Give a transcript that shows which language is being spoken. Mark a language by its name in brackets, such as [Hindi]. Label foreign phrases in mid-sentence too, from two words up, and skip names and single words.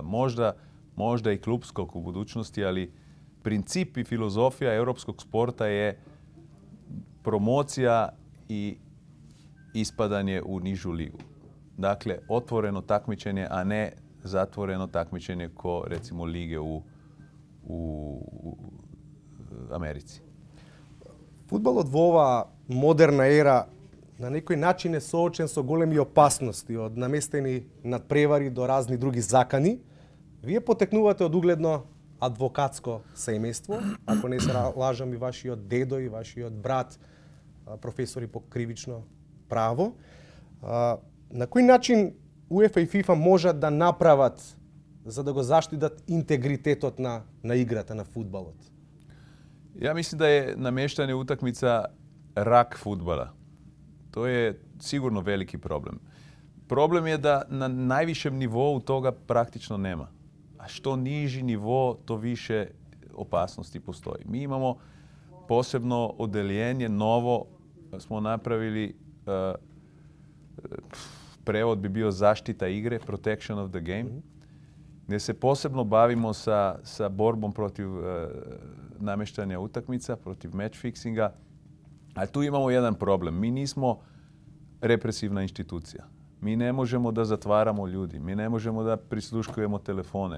[Bosnian] Možda i klubskog u budućnosti, ali princip i filozofija europskog sporta je promocija i ispadanje u nižu ligu. Dakle, otvoreno takmičenje, a ne zatvoreno takmičenje ko recimo lige u Americi. [Macedonian] Фудбалот во оваа модерна ера на некој начин е соочен со големи опасности, од наместени надпревари до разни други закани. Вие потекнувате од угледно адвокатско семејство, ако не се лажам и вашиот дедо и вашиот брат професори по кривично право. На кој начин УЕФА и ФИФА можат да направат за да го заштитат интегритетот на играта на фудбалот? [Serbian] Ja mislim da je namještanje utakmica rak fudbala. To je sigurno veliki problem. Problem je da na najvišem nivou toga praktično nema. A što niži nivo, to više opasnosti postoji. Mi imamo posebno odeljenje, novo smo napravili, prevod bi bio zaštita igre, [English] protection of the game, [Serbian] gdje se posebno bavimo sa borbom protiv namještanja utakmica, protiv [English] match fixinga. [Serbian] A tu imamo jedan problem. Mi nismo represivna institucija. Mi ne možemo da zatvaramo ljudi. Mi ne možemo da prisluškujemo telefone.